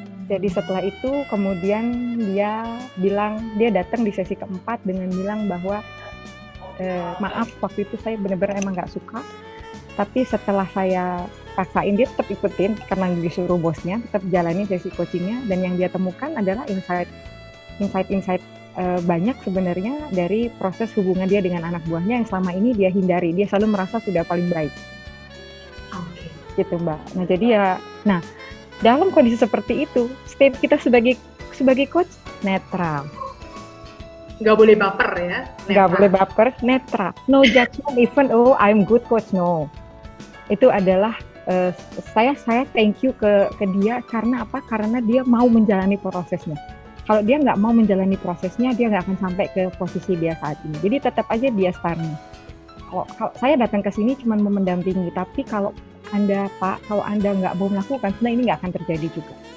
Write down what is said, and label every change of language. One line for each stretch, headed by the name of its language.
Indonesian: Jadi setelah itu kemudian dia datang di sesi keempat dengan bilang bahwa maaf waktu itu saya benar-benar emang nggak suka, tapi setelah saya paksain dia tetap ikutin karena disuruh bosnya, tetap jalani sesi coachingnya, dan yang dia temukan adalah insight banyak sebenarnya dari proses hubungan dia dengan anak buahnya yang selama ini dia hindari. Dia selalu merasa sudah paling baik. Gitu Mbak. Nah jadi ya, dalam kondisi seperti itu, state kita sebagai coach netral. Nggak boleh baper ya? Nggak boleh baper, netral.
English: No judgment even, oh I'm good coach, no.
Indonesian: Itu adalah saya thank you ke dia karena apa? Karena dia mau menjalani prosesnya. Kalau dia nggak mau menjalani prosesnya, dia nggak akan sampai ke posisi dia saat ini. Jadi tetap aja dia starting. Kalau saya datang ke sini cuma mau mendampingi, tapi kalau Anda nggak mau melakukan, sebenarnya ini nggak akan terjadi juga.